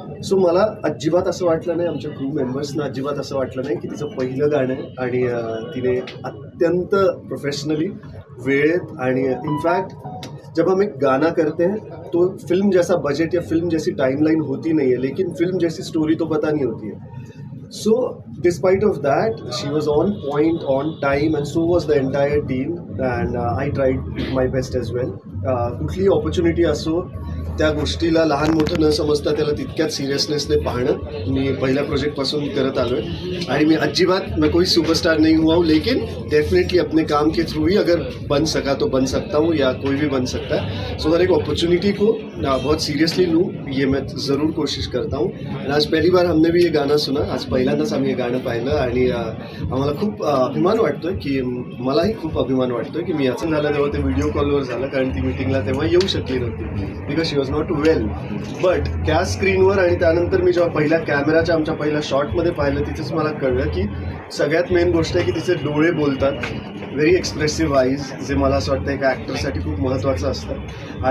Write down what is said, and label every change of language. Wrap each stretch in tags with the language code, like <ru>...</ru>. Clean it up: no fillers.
<mr>So मला अजिबात असं वाटलं नाही, आमच्या क्रू मेंबर्सना अजिबात असं वाटलं नाही की तिचं पहिलं गाणं आहे, आणि तिने अत्यंत प्रोफेशनली वेळेत, आणि</mr> <hi>इनफैक्ट जब हम एक गाना करते हैं तो फिल्म जैसा बजट या फिल्म जैसी टाइमलाइन होती नहीं है, लेकिन फिल्म जैसी स्टोरी तो पता नहीं होती है.</hi> <en>So, despite of that, she was on point, on time, and so was the entire team. And I tried my best as well.</en> <mr>कुठलीही ऑपॉर्च्युनिटी असो त्या गोष्टीला लहान मोठं न समजता त्याला तितक्याच सिरियसनेसने पाहणं मी पहिल्या प्रोजेक्टपासून करत आलो</mr> <hi>है।</hi> <mr>आणि</mr> <hi>मैं अजीबात मैं कोई सुपरस्टार नहीं हुआ हूँ, लेकिन डेफिनेटली अपने काम के थ्रू ही अगर बन सका तो बन सकता हूँ या कोई भी बन सकता है। सो हर एक अपॉर्चुनिटी को बहुत सीरियसली लूँ, ये मैं ज़रूर कोशिश करता हूँ।</hi> <mr>आणि</mr> <hi>आज पहली बार हमने भी ये गाणं सुना,</hi> <mr>आज पहिल्यांदाच आम्ही हे गाणं पाहिलं आणि आम्हाला खूप अभिमान वाटतो आहे की मलाही खूप अभिमान वाटतो आहे की मी याचं झालं तेव्हा ते व्हिडिओ कॉलवर झालं, कारण ती मीटिंगला तेव्हा येऊ शकली नव्हती</mr> <en>Because she was not well.</en> <mr>But त्या स्क्रीनवर आणि त्यानंतर मी जेव्हा पहिल्या कॅमेराच्या आमच्या पहिल्या शॉटमध्ये पाहिलं तिथेच मला कळलं की सगळ्यात मेन गोष्ट आहे की तिचे डोळे बोलतात,</mr> <en>very expressive eyes,</en> <mr>जे मला असं वाटतं एका ॲक्टरसाठी खूप महत्त्वाचं असतं।</mr>